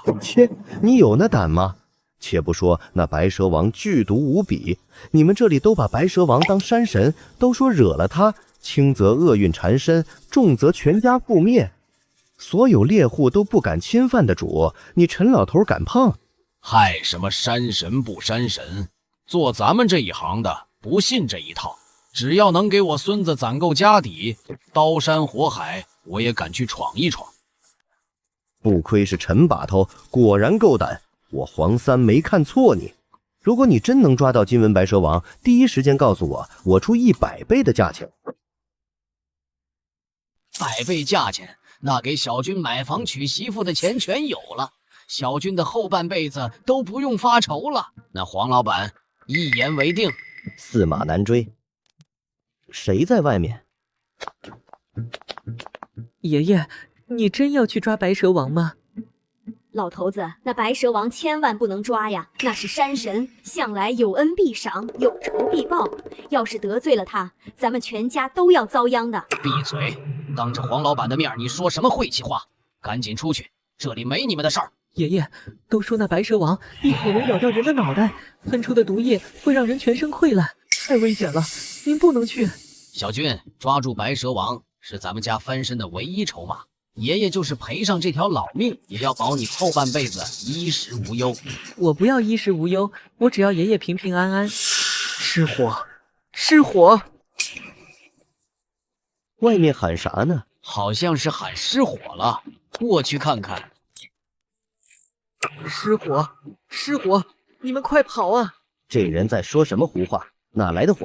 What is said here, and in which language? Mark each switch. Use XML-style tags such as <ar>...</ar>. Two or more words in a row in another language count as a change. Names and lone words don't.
<zh>切，你有那膽嗎？且不說那白蛇王劇毒無比，你們這裡都把白蛇王當山神，都說惹了他輕則厄運纏身，重則全家覆滅，所有獵戶都不敢侵犯的主，你陳老頭敢碰？嗨，什麼山神不山神，做咱們這一行的不信這一套，只要能給我孫子攒夠家底，刀山火海我也敢去闖一闖。不虧是陳把頭，果然夠膽，我黃三沒看錯你。如果你真能抓到金紋白蛇王，第一時間告訴我，我出100倍的價錢。 100倍價錢，那給小軍買房娶媳婦的錢全有了，小軍的後半輩子都不用發愁了。那黃老板一言為定，駟馬難追。誰在外面？爺爺，你真要去抓白蛇王嗎？老头子，那白蛇王千萬不能抓呀，那是山神，向來有恩必賞，有仇必報。要是得罪了他，咱們全家都要遭殃的。閉嘴！當着黃老板的面，你說什麼晦氣話？趕緊出去，這裡沒你們的事兒。爺爺，都說那白蛇王一口能咬掉人的腦袋，噴出的毒液會讓人全身潰爛，太危險了，您不能去。小軍，抓住白蛇王是咱們家翻身的唯一籌碼。爺爺就是賠上這條老命，也要保你後半輩子衣食無憂。我不要衣食無憂，我只要爺爺平平安安。失火，失火！外面喊啥呢？好像是喊失火了，过去看看。失火，失火！你们快跑啊！这人在说什麼胡話？哪來的火？</zh>